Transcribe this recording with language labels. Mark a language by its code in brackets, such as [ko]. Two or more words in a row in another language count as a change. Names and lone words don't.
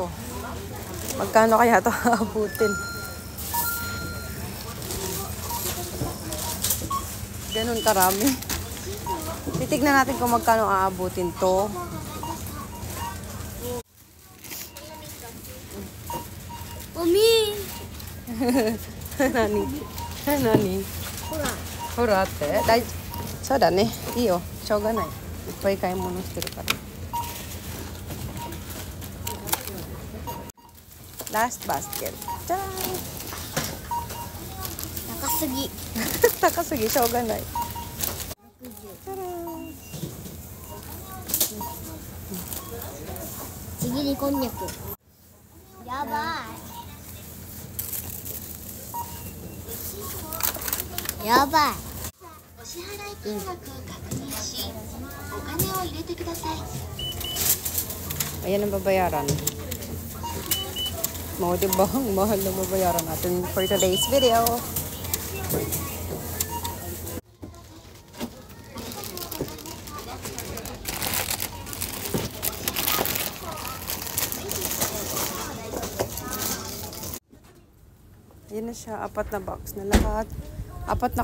[tl] Magkano kaya to aabutin? Ganun karami. Titignan natin kung magkano aabutin to. Mami! [ja] Nani? Nani? Huraってそうだね。いいよ。しょうがない。いっぱい買い物してるから。 [en] Last basket. [ja] じゃーん。高すぎ。高すぎ、しょうがない。じゃらーん。ちぎりこんにゃく。やばい。やばい。お支払い金額を確認し、お金を入れてください。 [tl] Ayan ang babayaran. Mo, diba? Ang mahal na babayaran natin [en] for today's video. [tl] Ayan na siya, 4 na box na lahat.